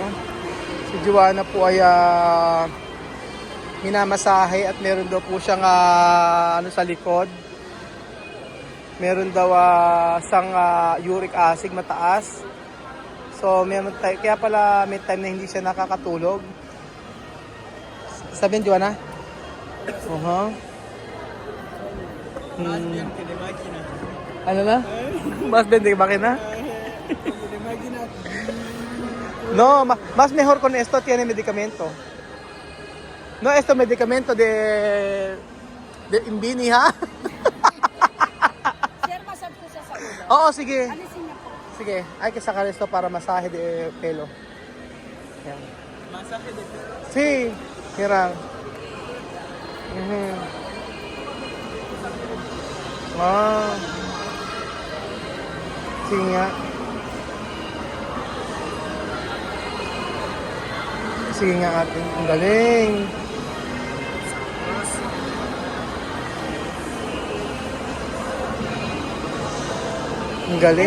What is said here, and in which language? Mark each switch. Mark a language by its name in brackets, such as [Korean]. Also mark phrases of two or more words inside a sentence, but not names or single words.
[Filipino] Si Joanna po ay minamasahe at meron daw po siyang ano sa likod. Meron daw sang uric acid mataas. So meron kaya pala may time na hindi siya nakakatulog. Sabihin Joanna? [Spanish] Más bien que de máquina. [Filipino] Ano na? [Spanish] Mas bende makina? De máquina. No, más mejor con esto tiene medicamento. No, esto medicamento de Imbini ha? [Filipino] Sir, masab ko siya sa ulo. Oo, sige. Alisin niya po. Sige, [Spanish] hay que sacar esto para masaje de pelo. [Filipino] Yan. [Spanish] Masaje de pelo. Sí, mira. Ah. [Filipino] Sige nga. Sige nga ate. Ang galing. Ang galing.